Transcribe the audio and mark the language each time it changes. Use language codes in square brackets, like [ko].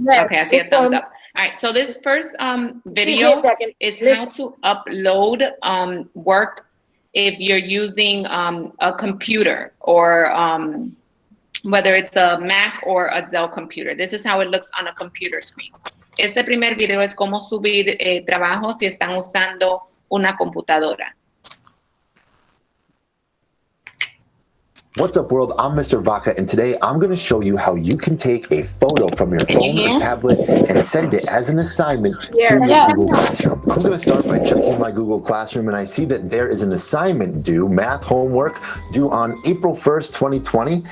[en] Okay, I see a thumbs up. All right, so this first video is how to upload work if you're using a computer or whether it's a Mac or a Dell computer. This is how it looks on a computer screen. [es] Este primer video es cómo subir trabajo si están usando una computadora. [en] What's up, world? I'm Mr. Vaca, and today I'm going to show you how you can take a photo from your phone or tablet and send it as an assignment to your Google Classroom. I'm going to start by checking my Google Classroom, and I see that there is an assignment due, math homework, due on April 1st, 2020.